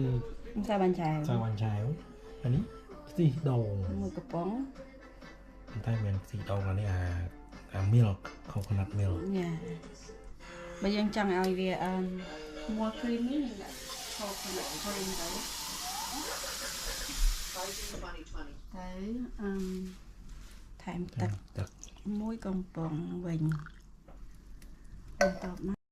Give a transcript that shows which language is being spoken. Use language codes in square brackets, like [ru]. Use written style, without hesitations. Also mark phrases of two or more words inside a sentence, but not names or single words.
[km] បាញ់ឆាវ អានេះខ្ទិះដូង មួយកំប៉ុង ប៉ុន្តែមានខ្ទិះដូងអានេះអា [en] milk coconut milk [km] យ៉ាបើយើងចង់ឲ្យវា [en] more creamy [km] យើងដាក់ [en] coconut cream [km] ទៅថែមទឹកមួយកំប៉ុងវិញបន្ទាប់មក